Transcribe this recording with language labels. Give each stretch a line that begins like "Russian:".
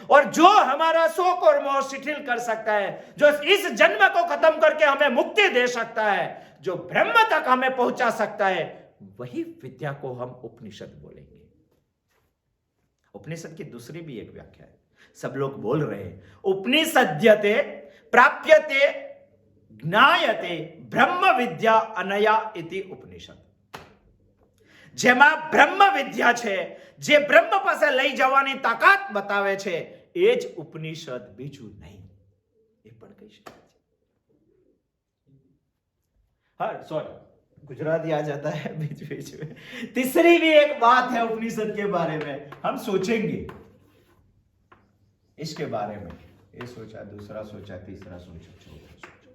Hindi: और जो हमारा शोक और मोह शिथिल कर सकता है, जो इस जन्म को खत्म करके हमें मुक्ति दे सकता है, जो ब्रह्म तक हमें पहुंचा सकता है, वही विद्या को हम उपनिषद बोलेंगे। उपनिषद की दूसरी भी एक व्याख्या है, सब लोग बोल रहे हैं,
Sanskrit: उपनिषद्यते प्राप्यते ज्ञायते ब्रह्म विद्या अनया इति उपनिषद।
Gujarati: જેમાં બ્રહ્મ વિદ્યા છે, જે બ્રહ્મ પાસે લઈ જવાની તાકાત બતાવે છે, એ જ ઉપનિષદ, બીજું નહીં। એ પણ કહી શકાય છે।
Hindi: हाँ सॉरी, गुजराती आ जाता है बीच बीच में। तीसरी भी एक बात है उपनिषद के बारे में, हम सोचेंगे इसके बारे में। ये सोचा, दूसरा सोचा, तीसरा सोचा, चौथा सोचा।